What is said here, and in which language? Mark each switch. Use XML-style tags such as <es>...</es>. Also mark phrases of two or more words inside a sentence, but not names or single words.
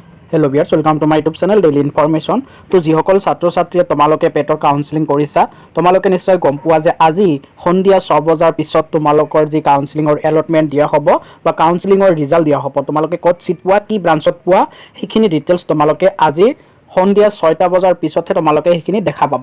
<en>Hello viewers, welcome to my YouTube channel Daily Information.</en> <as>तो যিসকল ছাত্ৰ ছাত্ৰীয়ে তোমালোকে পেটৰ কাউন্সেলিং কৰিছা, তোমালোকে নিশ্চয় গম পোৱা যে আজি সন্ধিয়া 6 বজাৰ পিছত তোমালোকৰ যি</as> <en>counselling allotment</en> <as>দিয়া হ'ব বা</as> <en>counselling result</en> <as>দিয়া হ'ব, তোমালোকে ক'ত সিট পোৱা, কি ব্ৰাঞ্চত পোৱা, সেইখিনি ডিটেইলছ তোমালোকে আজি সন্ধিয়া 6টা বজাৰ পিছতহে তোমালোকে সেইখিনি দেখা পাবা।</as>